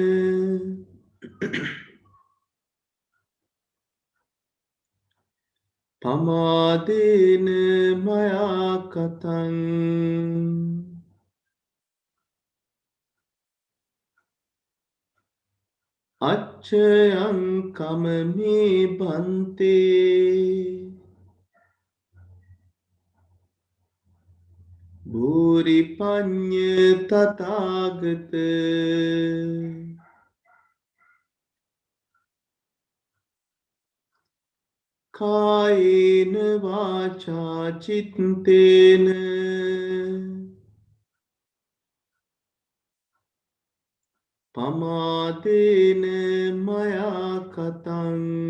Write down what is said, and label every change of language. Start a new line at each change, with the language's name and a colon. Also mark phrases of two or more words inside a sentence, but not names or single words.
Pali: පමාදේන මයා කතං අච්චයං කමමේ බන්තේ භූරි පඤ්ඤ තථාගත කායේන වාචා චිත්තේන පමාදේන මයා කතං